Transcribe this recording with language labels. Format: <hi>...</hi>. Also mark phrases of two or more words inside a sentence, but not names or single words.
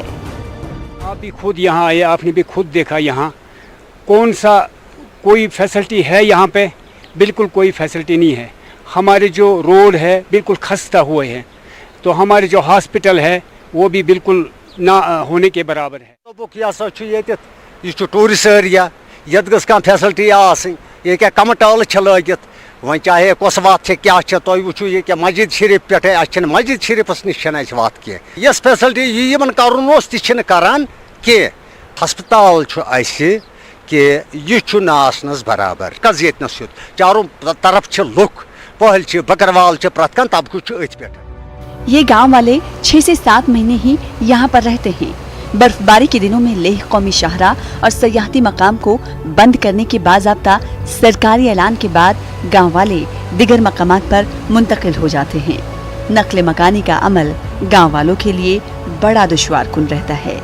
<ur>آپ بھی خود یہاں آئے، آپ نے بھی خود دیکھا یہاں کون سا کوئی فیسلٹی ہے. یہاں پہ بالکل کوئی فیسلٹی نہیں ہے. ہمارے جو روڈ ہے بالکل خستہ ہوئے ہیں، تو ہمارے جو ہاسپٹل ہے وہ بھی بالکل نہ ہونے کے برابر ہے.</ur> <en>یہ tourist area,</en> <ks>یت گھس کم فیسلٹی آسن. یہ کیا کم ٹال لگت، وۄنۍ چاہے کۄس وتھ چھِ کیٛاہ چھِ، تُہۍ وٕچھِو یہِ کیٛاہ مسجد شریف پٮ۪ٹھَے اَسہِ چھِنہٕ مسجد شریفَس نِش چھَنہٕ اَسہِ وَتھ کینٛہہ. یۄس فیسلٹی یہِ یِمن کَرُن اوس تہِ چھِنہٕ کَران کینٛہہ. ہسپتال چھُ اَسہِ کہِ یہِ چھُ نہٕ آسنَس برابر. کَز ییٚتنَس چھُ چارو طرف چھِ لُکھ، پہل چھِ، بکروال چھِ، پرٛٮ۪تھ کانٛہہ طبقہٕ چھُ أتھۍ پٮ۪ٹھ.</ks> <ur>یہ گاؤں والے 6 سے 7 مہینے ہی یہاں پر رہتے ہیں. برف باری کے دنوں میں لیہ قومی شاہراہ اور سیاحتی مقام کو بند کرنے کے باضابطہ سرکاری اعلان کے بعد گاؤں والے دیگر مقامات پر منتقل ہو جاتے ہیں. نقل مکانی کا عمل گاؤں والوں کے لیے بڑا دشوار کن رہتا ہے.</ur>